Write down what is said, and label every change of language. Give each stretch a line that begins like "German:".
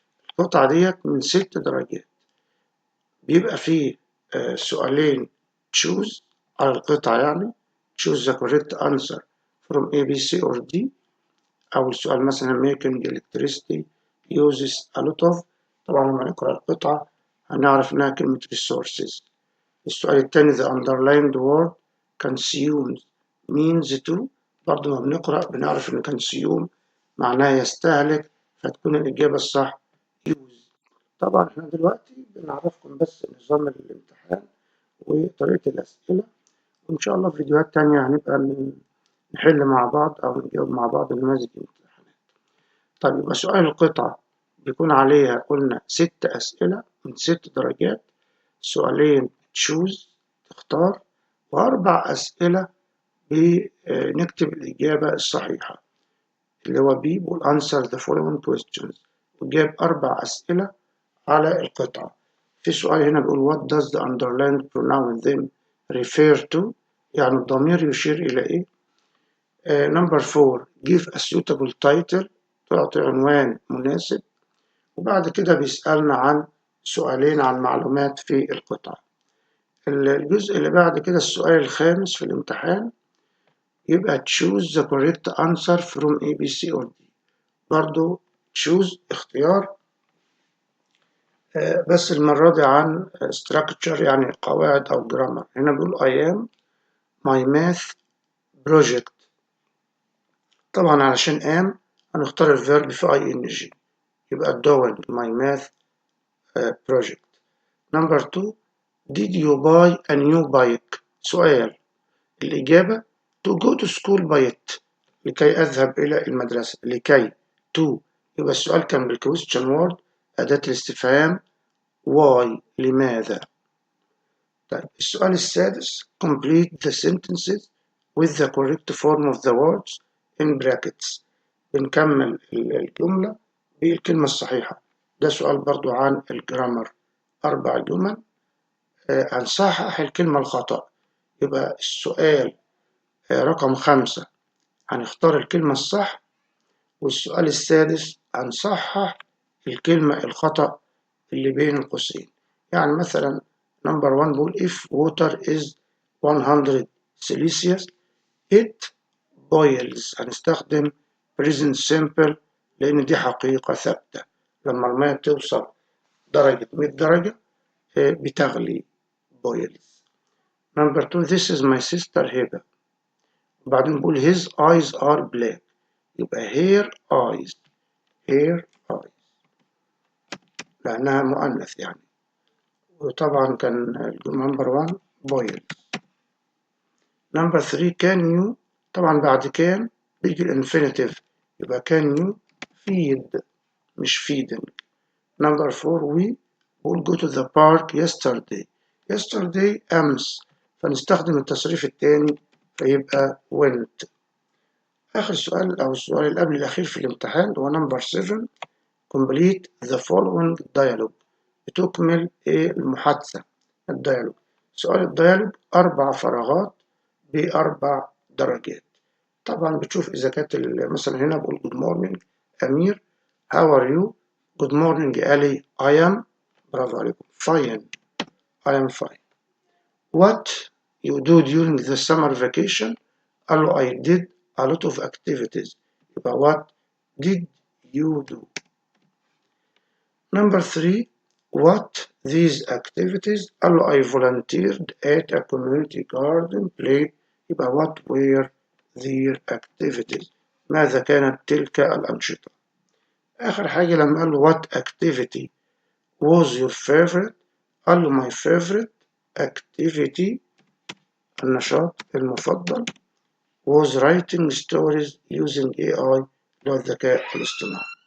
Arabic: القطعة ديت من 6 درجات، بيبقى فيه سؤالين choose على القطعة، يعني
English: choose the correct answer from A, B, C or D.
Arabic: أول سؤال مثلا
English: making electricity uses a lot of،
Arabic: طبعا لما نقرأ القطعة هنعرف إنها كلمة resources. السؤال التاني
English: the underlined word consumes means to،
Arabic: برضه ما بنقرأ بنعرف إن consume معناها يستهلك، فتكون الإجابة الصح use. طبعا احنا دلوقتي بنعرفكم بس نظام الامتحان وطريقة الأسئلة، وإن شاء الله في فيديوهات تانية هنبقى نحل مع بعض أو نجاوب مع بعض نماذج الامتحانات. طيب يبقى سؤال القطعة بيكون عليها قلنا 6 أسئلة من 6 درجات، سؤالين choose تختار، و4 أسئلة بنكتب الإجابة الصحيحة اللي هو B بيقول
English: answer the following questions،
Arabic: وجاب 4 أسئلة على القطعة.
English: في سؤال هنا بيقول what does the underlined pronoun them refer to،
Arabic: يعني الضمير يشير إلى إيه.
English: number 4 give a suitable title،
Arabic: تعطي عنوان مناسب. وبعد كده بيسألنا عن سؤالين عن معلومات في القطعة. الجزء اللي بعد كده السؤال الخامس في الامتحان يبقى
English: choose the correct answer from A, B, C or D.
Arabic: برضو choose اختيار، بس المرة دي عن structure يعني قواعد أو grammar. هنا بيقول
English: I am my math project،
Arabic: طبعا علشان am هنختار الفيرب في ing، يبقى
English: doing my math project. number 2 did you buy a new bike؟
Arabic: سؤال، الإجابة
English: to go to school by it،
Arabic: لكي أذهب إلى المدرسة. لكي to، يبقى السؤال كان بالquestion word أداة الاستفهام why لماذا. طيب السؤال السادس
English: complete the sentences with the correct form of the words in brackets.
Arabic: بنكمل الجملة بالكلمة الصحيحة. ده سؤال برضو عن الجرامر، 4 جمل هنصحح الكلمة الخطأ. يبقى السؤال رقم 5 هنختار الكلمة الصح، والسؤال السادس هنصحح الكلمة الخطأ اللي بين القوسين. يعني مثلا نمبر 1 بقول
English: if water is 100 Celsius it boils.
Arabic: هنستخدم present simple لأن دي حقيقة ثابتة. لما المية توصل درجة 100 درجة بتغلي boils.
English: Number 2 this is my sister هبة.
Arabic: وبعدين نقول
English: his eyes are black.
Arabic: يبقى her eyes لأنها مؤنث يعني. وطبعا كان نمبر 1 boil.
English: Number 3 can you.
Arabic: طبعا بعد كان بيجي الانفينيتيف، يبقى can you feed مش feeding.
English: number 4 we will go to the park yesterday أمس،
Arabic: فنستخدم التصريف الثاني فيبقى
English: went.
Arabic: آخر سؤال أو السؤال اللي قبل الأخير في الامتحان هو نمبر 7
English: complete the following dialogue.
Arabic: بتكمل المحادثة الديالوج. سؤال الديالوج 4 فراغات ب4 درجات. طبعا بتشوف إذا كانت مثلا هنا بقول
English: good morning
Arabic: أمير
English: how are you. good morning علي I am
Arabic: برافو عليكم
English: fine I am fine. what you do during the summer vacation
Arabic: قال له
English: I did a lot of activities. يبقى what did you do. Number 3 what these activities
Arabic: قال له
English: I volunteered at a community garden play. يبقى what were their activities.
Arabic: ماذا كانت تلك الأنشطة.
English: آخر حاجة لما قال له what activity was your favorite قال له my favorite activity
Arabic: النشاط المفضل
English: was writing stories using AI
Arabic: اللي هو الذكاء الاصطناعي.